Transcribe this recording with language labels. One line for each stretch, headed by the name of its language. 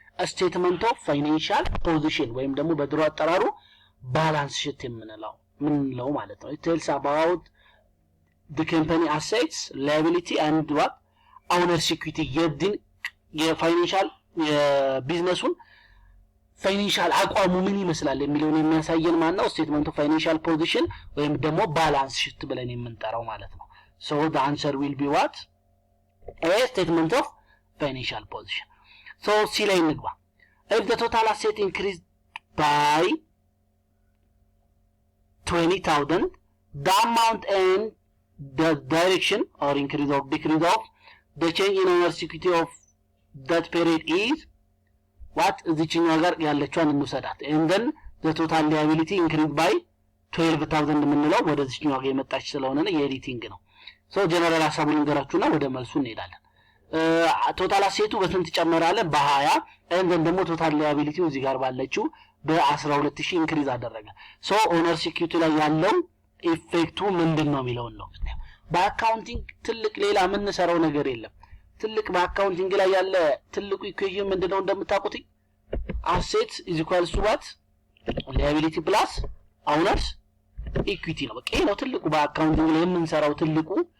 Amharic: ስቴትመንት ኦፍ ፋይናንሻል ፖዚሽን ወይም ደግሞ በድሮ አጠራሩ ባላንስ ሺት የምንለው ማለት ነው።
English: it tells about the company assets liability and what owner's equity
Amharic: የፋይናንሻል የቢዝነሱን ፋይናንሻል አቋሙ ምን ይመስላል የሚለውን የሚያሳየን ማን ነው?
English: ስቴትመንት ኦፍ ፋይናንሻል ፖዚሽን
Amharic: ወይም ደግሞ ባላንስ ሺት ብለን የምንጠራው ማለት ነው።
English: so the answer will be what a statement of financial position. so
Amharic: ሲ ላይ እንግባ።
English: if the total asset increased by 20,000 the amount and the direction or increase or decrease of the change in owner's equity of that period is
Amharic: what እዚህኛው ጋር ያለችውን እንውሰዳት
English: and then the total liability increased by 12,000
Amharic: የምንለው ወደዚህኛው ጋር የመጣች ስለሆነ ነው የኤዲቲንግ ነው። so ጀነራል ሐሳቡን እንገራችሁና ወደ መልሱ እንሄዳለን። ቶታል አሴቱ በስንት ጨመራለ? በ20 and then ደግሞ ቶታል ሊያቢሊቲው እዚህ ጋር ባለችው በ12000 ኢንክሪዝ አደረገ። so ኦነርስ ኢኩዊቲ ላይ ያለው ኢፌክቱ ምንድነው የሚለውን ነው። በአካውንቲንግ ትልቅ ሌላ ምን ሰራው ነገር የለም። ትልቅ በአካውንቲንግ ላይ ያለ ትልቁ ኢኩዌሽን ምንድነው እንደምታውቁት አሴት
English: is equals to what liability plus
Amharic: ኦነርስ ኢኩዊቲ ነው። በቃ ይሄ ነው ትልቁ በአካውንቲንግ ላይ የምንሰራው ትልቁ